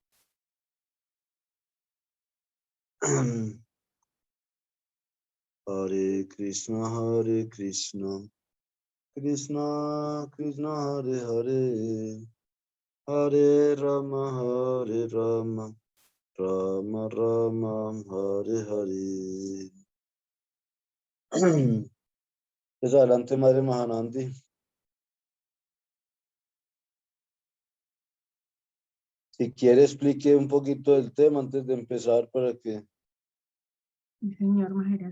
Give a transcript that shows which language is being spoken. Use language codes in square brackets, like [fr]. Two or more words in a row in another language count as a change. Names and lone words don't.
[es] Hare Krishna Krishna Krishna Hare Hare Hare Rama Rama Rama Hare Hare. Pues adelante, Madre Mahanandi. Si quiere, explique un poquito del tema antes de empezar para que Sí, señor Maharaj.